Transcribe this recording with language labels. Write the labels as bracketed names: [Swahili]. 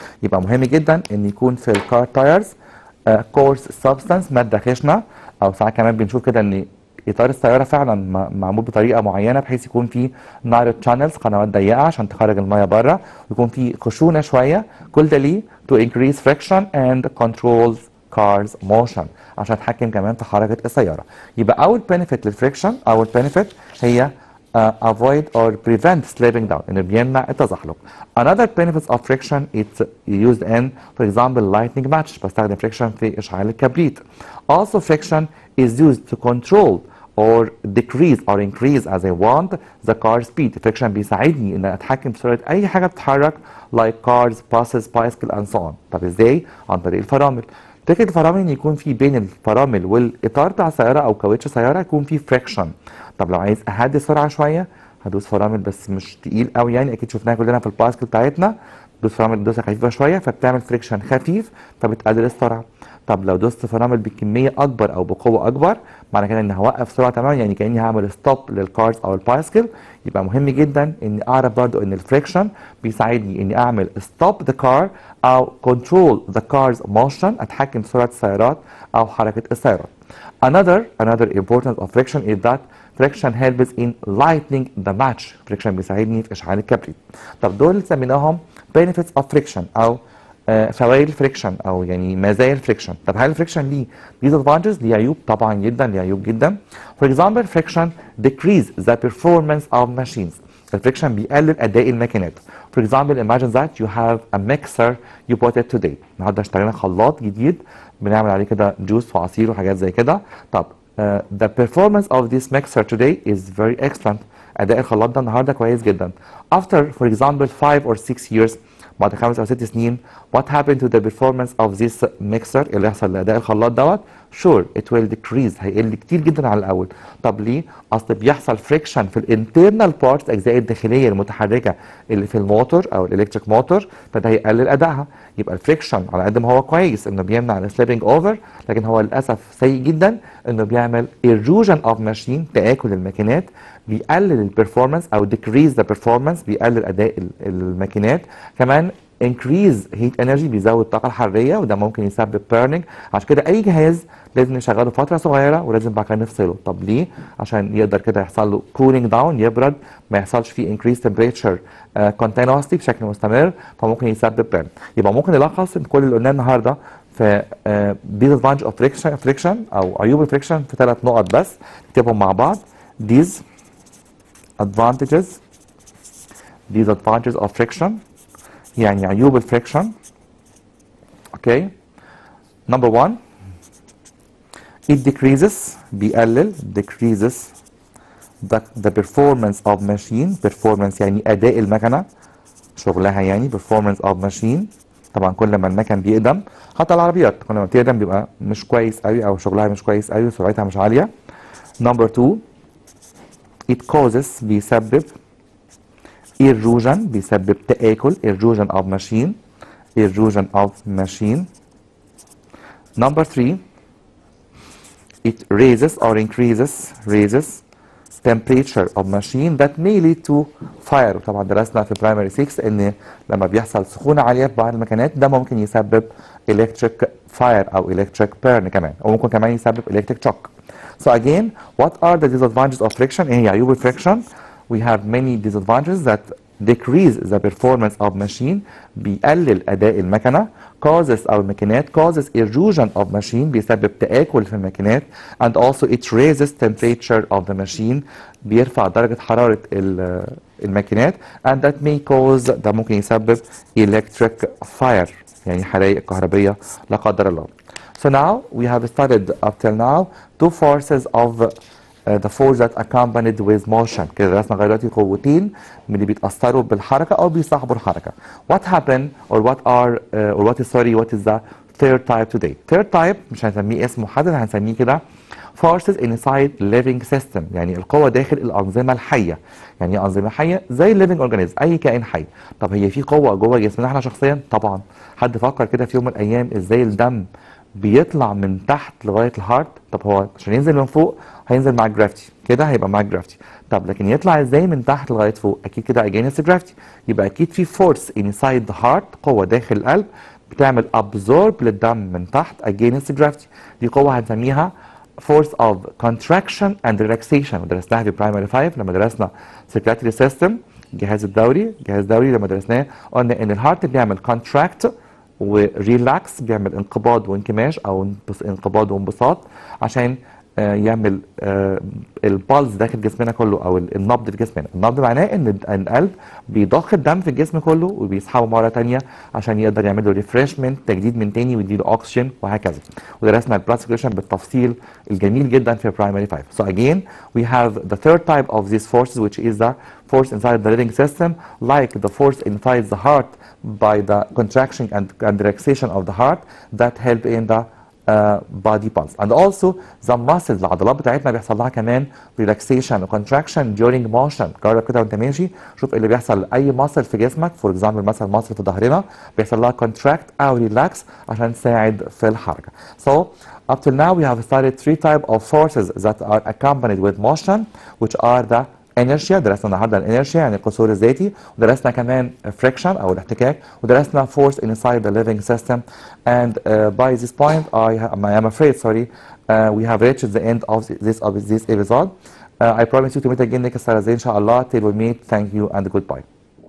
[Arabic] يبقى مهم جدا ان يكون في [English] الكار tyres coarse substance [Arabic] ماده خشنه او ساعات كمان بنشوف كده ان اطار السياره فعلا معمول بطريقه معينه بحيث يكون في [English] narrow channels [Arabic] قنوات ضيقه عشان تخرج الميه بره ويكون في خشونه شويه. كل ده ليه؟ [English] to increase friction and control cars motion [Arabic] عشان اتحكم كمان في حركه السياره. يبقى اول بنفيت للفريكشن اول بنفيت هي [English] avoid or prevent slipping down [Arabic] انه بيمنع التزحلق. [English] Another benefits of friction it's used in for example lighting match [Arabic] بستخدم friction في اشعال الكبريت. [English] Also friction is used to control or decrease or increase as I want the car speed. [Arabic] friction بيساعدني ان اتحكم بسرعه اي حاجه بتتحرك [English] like cars, buses, bicycle and so on. [Arabic] طب ازاي؟ عن طريق الفرامل. فكره الفرامل ان يكون في بين الفرامل والاطار بتاع السياره او كاوتش السياره يكون في فريكشن. طب لو عايز اهدي السرعه شويه هدوس فرامل بس مش تقيل قوي، يعني اكيد شفناها كلنا في الباسكل بتاعتنا، دوس فرامل دوسه خفيفه شويه فبتعمل فريكشن خفيف فبتقلل السرعه. طب لو دوست فرامل بكميه اكبر او بقوه اكبر معنى كده اني هوقف سرعه تماما، يعني كاني هعمل ستوب للكارز او البايسكل. يبقى مهم جدا اني اعرف برضو ان الفريكشن بيساعدني اني اعمل [English] stop the car [Arabic] او [English] control the car's motion, [Arabic] اتحكم في سرعه السيارات او حركه السيارات. [English] Another importance of friction is that friction helps in lightening the match. [Arabic] friction بيساعدني في اشعال الكبريت. طب دول سميناهم [English] benefits of friction [Arabic] او فوائد الفريكشن او يعني مزايا الفريكشن. طب هل الفريكشن ليه disadvantages؟ ليه عيوب؟ طبعا جدا ليه عيوب جدا. [English] For example friction decrease the performance of machines. [Arabic] الفريكشن بيقلل اداء الماكينات. [English] For example imagine that you have a mixer you bought it today. [Arabic] النهارده اشترينا خلاط جديد بنعمل عليه كده جوس وعصير وحاجات زي كده. طب [English] the performance of this mixer today is very excellent. [Arabic] اداء الخلاط ده النهارده كويس جدا. [English] After for example 5 or 6 years [Arabic] بعد 5 أو 6 سنين [English] what happened to the performance of this mixer؟ [Arabic] اللي يحصل لأداء الخلاط دوت [English] sure it will decrease، [Arabic] هيقل كتير جدا على الأول. طب ليه؟ أصل بيحصل فريكشن في [English] الانترنال بارتس [Arabic] الأجزاء الداخلية المتحركة اللي في الموتور أو الإلكتريك موتور، فده هيقلل أدائها. يبقى الفريكشن على قد ما هو كويس إنه بيمنع [English] السليبنج أوفر، [Arabic] لكن هو للأسف سيء جدا إنه بيعمل [English] erosion of machine، [Arabic] تآكل الماكينات، بيقلل البرفورمانس او [English] decrease the performance، [Arabic] بيقلل اداء الماكينات. كمان [English] increase heat energy، [Arabic] بيزود الطاقه الحراريه وده ممكن يسبب burning. عشان كده اي جهاز لازم نشغله فتره صغيره ولازم بعد كده نفصله. طب ليه؟ عشان يقدر كده يحصل له [English] cooling down، [Arabic] يبرد، ما يحصلش فيه [English] increase temperature continuously [Arabic] بشكل مستمر، فممكن يسبب burn. يبقى ممكن نلخص كل اللي قلناه النهارده في [English] disadvantage of friction [Arabic] او عيوب الفريكشن في 3 نقط بس، نكتبهم مع بعض. [English] disadvantages of friction [Arabic] يعني عيوب الفريكشن. اوكي. [English] Number 1 it decreases، [Arabic] بيقلل [English] decreases the performance of machine. [Arabic] performance يعني اداء المكنه شغلها، يعني [English] performance of machine. [Arabic] طبعا كل ما المكن بيقدم، حتى العربيات كل ما بتقدم بيبقى مش كويس قوي او شغلها مش كويس قوي وسرعتها مش عاليه. [English] Number 2 it causes، [Arabic] بيسبب [English] erosion، [Arabic] بيسبب تآكل [English] erosion of machine. erosion of machine. Number 3 it raises or raises temperature of machine that may lead to fire. [Arabic] طبعا درسنا في primary 6 ان لما بيحصل سخونه عاليه في بعض المكانات ده ممكن يسبب [English] electric fire [Arabic] او [English] electric burn [Arabic] كمان، او ممكن كمان يسبب [English] electric shock. So again, what are the disadvantages of friction؟ [Arabic] ايه هي عيوب الفريكشن؟ [English] We have many disadvantages that decrease the performance of machine، [Arabic] بيقلل أداء المكنة. causes أو الماكينات [English] causes erosion of machine، [Arabic] بيسبب تآكل في الماكينات. [English] and also it raises temperature of the machine، [Arabic] بيرفع درجة حرارة الماكينات. [English] and that may cause، [Arabic] ده ممكن يسبب [English] electric fire، [Arabic] يعني حرائق كهربية لا قدر الله. [English] So now we have studied up till now 2 forces of the force that accompanied with motion. [Arabic] كده درسنا لغايه دلوقتي قوتين من اللي بيتاثروا بالحركه او بيصاحبوا الحركه. [English] What happened or what is the third type today؟ third type [Arabic] مش هنسميه اسم محدد، هنسميه كده [English] forces inside living system، [Arabic] يعني القوة داخل الأنظمة الحية. يعني ايه أنظمة حية؟ زي living organism، أي كائن حي. طب هي في قوة جوه جسمنا احنا شخصيا؟ طبعا. حد فكر كده في يوم من الأيام ازاي الدم بيطلع من تحت لغاية الهارت؟ طب هو عشان ينزل من فوق هينزل مع الجرافيتي، كده هيبقى مع الجرافيتي. طب لكن يطلع ازاي من تحت لغاية فوق؟ أكيد كده [English] against gravity. [Arabic] يبقى أكيد في [English] force inside the heart، [Arabic] قوة داخل القلب بتعمل absorb للدم من تحت [English] against gravity. [Arabic] دي قوة هنسميها [English] force of contraction and relaxation، [Arabic] ودرسناها في primary 5 لما درسنا [English] circulatory system، [Arabic] الجهاز الدوري لما درسناه قلنا ان الهارت بيعمل contract وريلاكس، بيعمل انقباض وانكماش او انقباض وانبساط عشان يعمل البالز داخل جسمنا كله او النبض في جسمنا. النبض معناه ان القلب بيضخ الدم في الجسم كله وبيسحبه مره ثانيه عشان يقدر يعمل له ريفريشمنت، تجديد من تاني، ويديله اكسجين وهكذا. ودرسنا البلاد سيركيوليشن بالتفصيل الجميل جدا في برايمري 5. [English] So again we have the third type of these forces, which is the force inside the living system, like the force inside the heart by the contraction and relaxation of the heart that help in the body pulse. And also the muscles، [Arabic] العضلات بتاعتنا بيحصل لها كمان [English] relaxation و contraction during motion. [Arabic] جرب كده وانت ماشي شوف ايه اللي بيحصل لاي ماسل في جسمك. فور اكزامبل مثلا ماسل في ظهرنا بيحصل لها contract او relax عشان تساعد في الحركه. [English] So up till now we have studied 3 types of forces that are accompanied with motion, which are the Inertia. [Arabic] درسنا النهارده الانرشيا يعني القصور الذاتي، ودرسنا كمان friction او الاحتكاك، ودرسنا [English] force inside the living system. And by this point I am afraid we have reached the end of this episode. I promise you to meet again next Thursday ان شاء الله. Till we meet, thank you and goodbye.